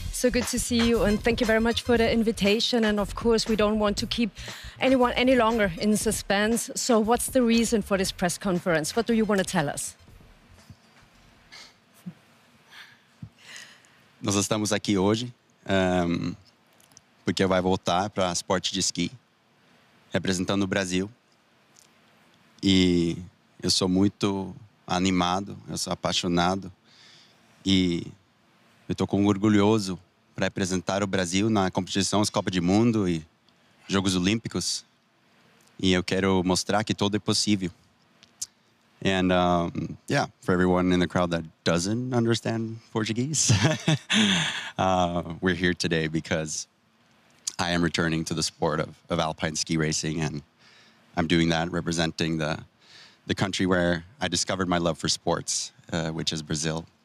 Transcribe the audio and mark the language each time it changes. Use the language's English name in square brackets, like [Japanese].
[English] So good to see you, and thank you very much for the invitation. And of course, we don't want to keep anyone any longer in suspense. So what's the reason for this press conference? What do you want to tell us? [Portuguese] Nós estamos aqui hoje porque vai voltar para esporte de esqui, representando o Brasil. E eu sou muito animado, eu sou apaixonado e eu estou orgulhoso para representar o Brasil na competição Copa do Mundo e Jogos Olímpicos. E eu quero mostrar que tudo é possível. [English] And yeah, for everyone in the crowd that doesn't understand Portuguese, we're here today because I am returning to the sport of alpine ski racing, and I'm doing that representing the country where I discovered my love for sports, which is Brazil.